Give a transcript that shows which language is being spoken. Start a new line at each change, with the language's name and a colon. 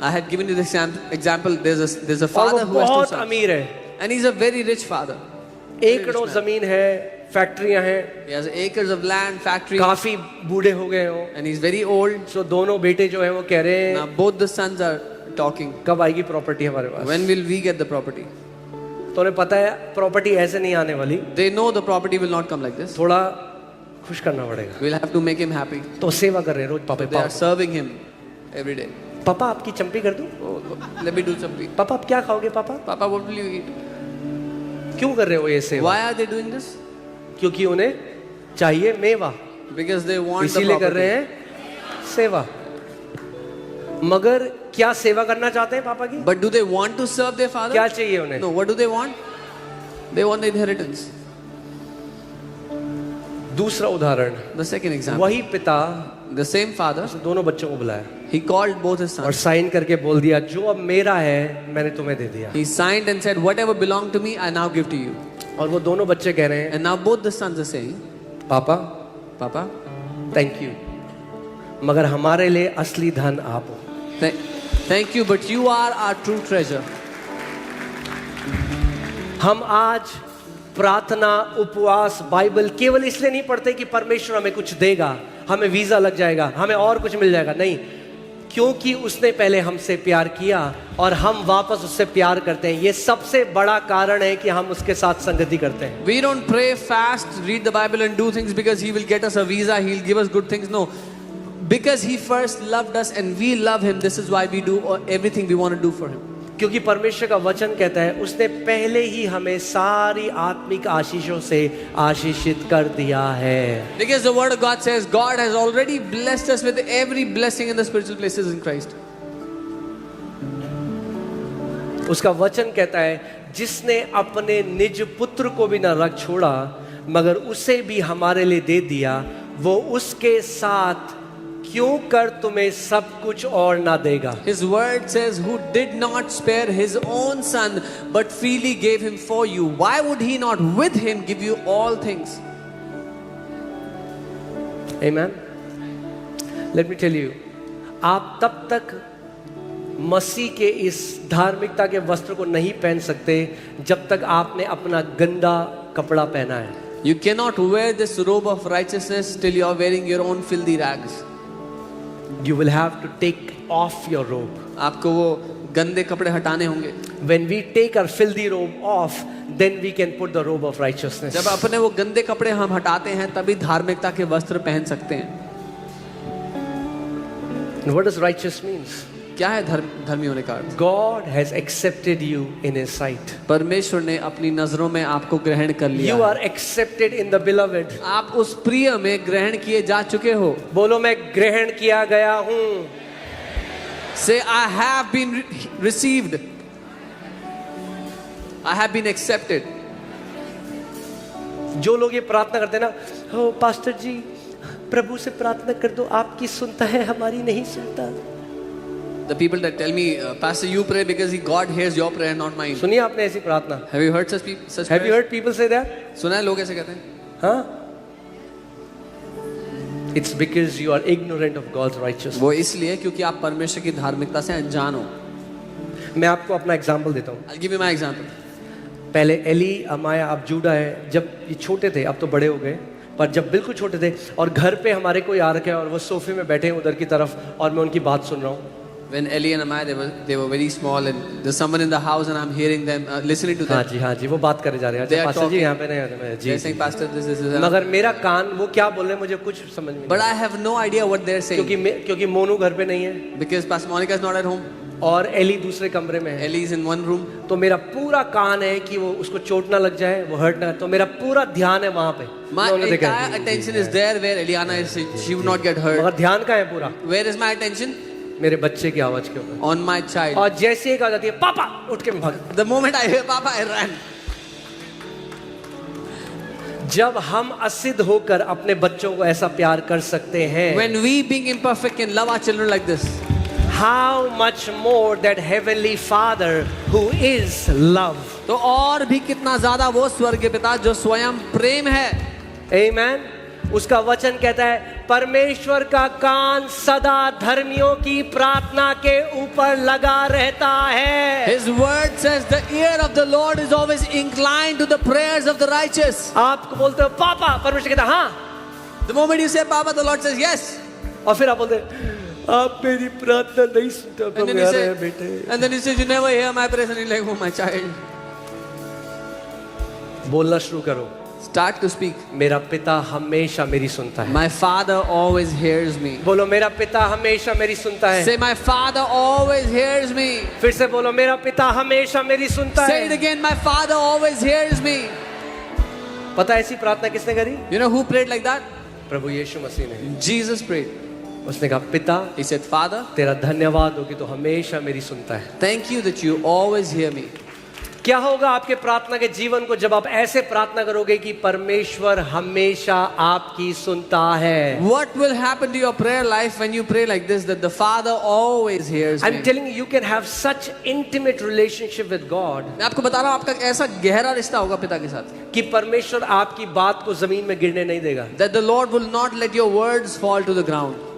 English: I had given you this example. There's a
Hindi: और
English: father
Hindi: वो
English: who has two
Hindi: बहुत
English: sons,
Hindi: अमीर है।
English: and he's a very rich father.
Hindi: एकड़ों जमीन है, फैक्ट्रियां हैं,
English: He has acres of land, factory,
Hindi: काफी बूढ़े हो गए हो।
English: and he's very old.
Hindi: सो दोनों बेटे जो है वो कह रहे हैं
English: Now both the sons are talking.
Hindi: कब आएगी प्रॉपर्टी हमारे पास?
English: When will we get the property?
Hindi: तो उन्हें पता है प्रॉपर्टी ऐसे नहीं आने वाली,
English: They know the property will not come like this.
Hindi: थोड़ा खुश करना पड़ेगा।
English: We'll have to make him happy.
Hindi: तो सेवा कर रहे हैं रोज पापा।
English: They are serving him every day.
Hindi: पापा आपकी चंपी कर दूं?
English: Oh, let me do something.
Hindi: पापा आप क्या खाओगे पापा?
English: Papa, what will you eat?
Hindi: क्यों कर रहे हो ये सेवा?
English: Why are they doing this?
Hindi: क्योंकि उन्हें चाहिए मेवा,
English: Because they want the
Hindi: इसीलिए कर रहे
English: property.
Hindi: हैं सेवा। मगर क्या सेवा करना चाहते हैं पापा की?
English: But do they want to serve their father?
Hindi: क्या चाहिए उन्हें?
English: No, what do they want? They want the inheritance.
Hindi: दूसरा उदाहरण,
English: The second example.
Hindi: वही पिता
English: The same father,
Hindi: दोनों बच्चों को बुलाया
English: he called both his
Hindi: और
English: sons.
Hindi: साइन करके बोल दिया जो अब मेरा है मैंने तुम्हें दे दिया।
English: He signed and said, whatever belonged to me, I now give to you.
Hindi: और वो दोनों बच्चे कह रहे हैं
English: And now both the sons are saying,
Hindi: पापा
English: Papa, thank you,
Hindi: मगर हमारे लिए असली धन आप हो।
English: thank you, but you are our true treasure.
Hindi: हम आज प्रार्थना, उपवास, बाइबल केवल इसलिए नहीं पढ़ते कि परमेश्वर हमें कुछ देगा, हमें वीजा लग जाएगा, हमें और कुछ मिल जाएगा। नहीं, क्योंकि उसने पहले हमसे प्यार किया और हम वापस उससे प्यार करते हैं। ये सबसे बड़ा कारण है कि हम उसके साथ संगति करते हैं।
English: We don't pray, fast, read the Bible and do things because he will get us a visa, he'll give us good things. No, because he first loved us and we love him. This is why we do everything we want to do for him.
Hindi: क्योंकि परमेश्वर का वचन कहता है उसने पहले ही हमें सारी आत्मिक आशीषों से आशीषित कर दिया है।
English: Because the word of God says God has already blessed us with every blessing in the spiritual places in Christ.
Hindi: उसका वचन कहता है जिसने अपने निज पुत्र को भी न रख छोड़ा मगर उसे भी हमारे लिए दे दिया, वो उसके साथ क्यों कर तुम्हें सब कुछ और ना देगा।
English: His word says, who did not spare his own son but freely gave him for you, why would he not with him give you all things? Amen. Let me tell you,
Hindi: आप तब तक मसीह के इस धार्मिकता के वस्त्र को नहीं पहन सकते जब तक आपने अपना गंदा कपड़ा पहना है।
English: You cannot wear this robe of righteousness till you are wearing your own filthy rags. You will have to take off your robe.
Hindi: आपको वो गंदे कपड़े हटाने होंगे।
English: When we take our filthy robe off, then we can put the robe of righteousness.
Hindi: जब अपने वो गंदे कपड़े हम हटाते हैं तभी धार्मिकता के वस्त्र पहन सकते हैं।
English: And what does righteous means?
Hindi: क्या है धर्मी होने का अर्थ?
English: God has accepted you in His sight.
Hindi: परमेश्वर ने अपनी नजरों में आपको ग्रहण कर लिया।
English: You are accepted in the beloved.
Hindi: आप उस प्रिय में ग्रहण किए जा चुके हो। बोलो मैं ग्रहण किया गया हूँ।
English: Say I have been received. I have been accepted.
Hindi: जो लोग ये प्रार्थना करते हैं ना, हो पास्टर जी प्रभु से प्रार्थना कर दो, आपकी सुनता है हमारी नहीं सुनता।
English: The people that tell me, Pastor, you pray because God hears your prayer, not mine.
Hindi: सुनिए आपने ऐसी प्रार्थना?
English: Have you heard such Have you heard people say that?
Hindi: सुना है लोग ऐसे कहते हैं? हाँ?
English: It's because you are ignorant of God's righteousness.
Hindi: वो इसलिए क्योंकि आप परमेश्वर की धार्मिकता से अनजान हो। मैं आपको अपना एग्जाम्पल देता हूँ।
English: I'll give you my example.
Hindi: पहले एली, अमाया, अब जूडा है, जब ये छोटे थे, अब तो बड़े हो गए, पर जब बिल्कुल छोटे थे और घर पे हमारे कोई आ रखे और वो सोफे में बैठे हैं उधर की तरफ और मैं उनकी बात सुन रहा हूँ।
English: When Eli and Amaya they were very small and there's someone in the house and I'm hearing them listening to them.
Hindi: हाँ जी वो बात करे जा रहे हैं। पास्टर जी यहाँ पे नहीं जी।
English: They're saying Pastor this is.
Hindi: मगर मेरा कान वो क्या बोल रहे हैं मुझे कुछ समझ में।
English: But I have no idea what they're saying.
Hindi: क्योंकि मोनू घर पे नहीं है।
English: Because Pastor Monica is not at home.
Hindi: और एली दूसरे कमरे में है।
English: Eli is in one room.
Hindi: तो मेरा पूरा कान है कि वो उसको चोट ना लग जाए, वो हर्ट ना, तो मेरा पूरा ध्यान है वहाँ पे।
English: My entire attention is there where Eliana is. She would not get hurt.
Hindi: मगर ध्यान कहाँ है पूरा?
English: Where is my attention?
Hindi: मेरे बच्चे की आवाज के ऊपर।
English: On my child.
Hindi: और जैसे ही एक आ जाती है पापा, उठ के मैं भाग।
English: The moment I hear Papa, I ran.
Hindi: जब हम असिद्ध होकर अपने बच्चों को ऐसा प्यार कर सकते हैं,
English: When we being imperfect can love our children like this, how much more that heavenly Father who is love.
Hindi: तो और भी कितना ज्यादा वो स्वर्गीय पिता जो स्वयं प्रेम है।
English: Amen.
Hindi: उसका वचन कहता है परमेश्वर का कान सदा धर्मियों की प्रार्थना के ऊपर लगा रहता है।
English: His word says the ear of the Lord is always inclined to the prayers of the righteous.
Hindi: आपको बोलते हो पापा, परमेश्वर कहता है हाँ।
English: The moment you say Papa, the Lord says yes.
Hindi: और फिर आप बोलते आप मेरी प्रार्थना नहीं सुनते,
English: And then, and then he says you never hear my prayers, and you're like, oh my child.
Hindi: बोलना शुरू करो।
English: Start to speak.
Hindi: मेरा पिता हमेशा मेरी सुनता है।
English: My Father always hears me.
Hindi: बोलो मेरा पिता हमेशा मेरी सुनता है।
English: Say my Father always hears me.
Hindi: फिर से बोलो मेरा पिता हमेशा मेरी सुनता है।
English: Say it again, my Father always hears me.
Hindi: पता है ऐसी प्रार्थना किसने करी?
English: You know who prayed like that?
Hindi: प्रभु यीशु मसीह ने।
English: Jesus prayed.
Hindi: उसने कहा पिता,
English: He said, Father,
Hindi: तेरा धन्यवाद हो कि तू हमेशा मेरी सुनता है।
English: thank you that you always hear me.
Hindi: क्या होगा आपके प्रार्थना के जीवन को जब आप ऐसे प्रार्थना करोगे कि परमेश्वर हमेशा आपकी सुनता है?
English: What will happen to your prayer life when you pray like this, that the Father always hears I'm me? telling you, you can have such intimate relationship with God
Hindi: मैं आपको बता रहा हूँ आपका ऐसा गहरा रिश्ता होगा पिता के साथ कि परमेश्वर आपकी बात को जमीन में गिरने नहीं देगा।
English: that the Lord will not let your words fall to the ground.